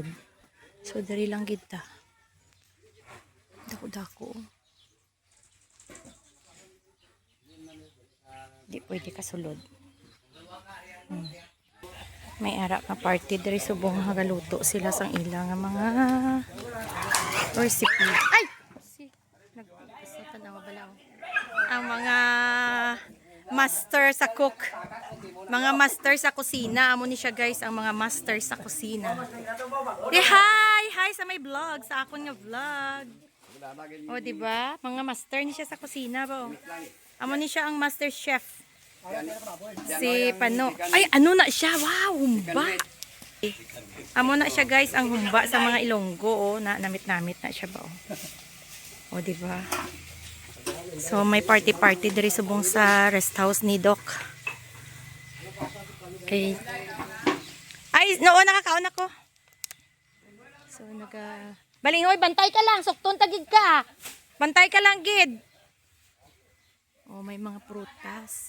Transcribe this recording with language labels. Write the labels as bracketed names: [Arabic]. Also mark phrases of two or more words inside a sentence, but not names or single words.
[Hiligaynon] So diri lang gid ta. Dako-dako. Di pwede kasulod. May ara ka party diri subong hagaluto sila sang ilang nga mga recipe. Ay! Si nagpasatan na balaw. Ang mga master sa cook. Mga master sa kusina. Amo ni siya guys, ang mga master sa kusina. Hi! Hi sa may vlog, sa akon nga vlog. O di ba? Mga master ni siya sa kusina ba? Amo ni siya ang [English] master chef. [Hiligaynon] Si Pano. Ay, ano na siya? Wow, humba. Amo na siya guys, ang humba sa mga Ilonggo. Oh, namit-namit na siya ba? O, di ba? So, may party-party diri subong sa [English] rest house [Hiligaynon] ni Doc. Okay. Ay, noon nakakaon ako. So, Balingoy, bantay ka lang. Sukton tagid ka. Bantay ka lang, gid. Oh, may mga prutas.